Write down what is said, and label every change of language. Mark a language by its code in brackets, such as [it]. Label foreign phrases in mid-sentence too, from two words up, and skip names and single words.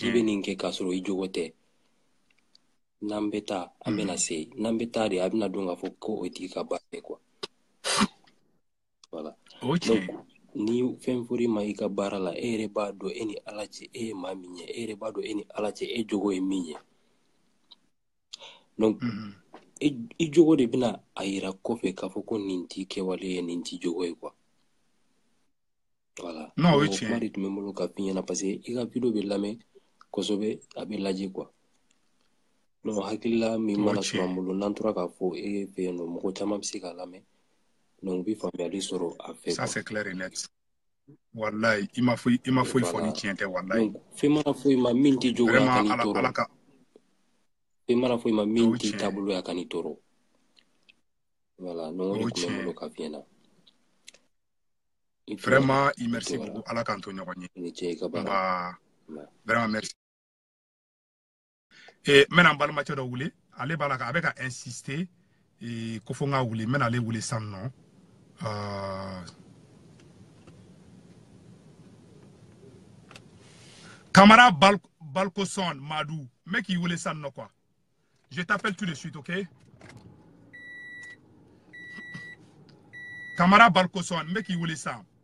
[bm] k'i bɛ nin kɛ k'a sɔrɔ i jogo tɛ n'an bɛ taa an bɛna se n'an bɛ taa de a bɛna dɔn k'a fɔ ko o tigi ka baara ye [fr] quoi voilà [bm] donc ni fɛn fɔr'i ma i ka baara la e yɛrɛ b'a dɔn e ni ala cɛ e ye maa min ye e yɛrɛ b'a dɔn e ni ala cɛ e jogo ye min ye donc i jogo de bɛna a yira kɔfɛ k'a fɔ ko nin t'i kɛwale ye nin t'i jogo ye [fr] quoi voilà [bm] non o kuma de tun bɛ n bolo ka f'i ɲɛna [fr] parce que [bm] i ka video bɛ lamɛn kosɛbɛ a bɛ lajɛ [fr] quoi donc [bm] hakilila min mana sɔrɔ an bolo n'an tora k'a fɔ e fɛ yen nɔ mɔgɔ caman bɛ se k'a lamɛn donc bi faamuyali sɔrɔ a fɛ [fr] ça c'est clair et net [bm] wallahi i ma foyi fɔ ni tiɲɛ tɛ wallahi donc fɛn mana fɔ i ma min t'i jogoya ka n'i tɔɔrɔ fɛn mana fɔ i ma min t'i taabolo ya ka n'i tɔɔrɔ [fr] voilà donc [bm] o de tun bɛ n bolo ka f'i ɲɛna [fr] vraiment merci beaucoup [bm] ala k'an to ɲɔgɔn ye ni cɛ i ka baara [fr] vraiment merci et [bm] n bɛna n balimakɛ dɔ wele ale b'a la a bɛ ka insister ko fo n k'a wele n bɛna ale wele sisan nɔ Camara Balkoson Madou [fr] mec il voulait ça non quoi je t'appelle tout de suite ok [bm] Camara Balkoson [fr] mec il voulait ça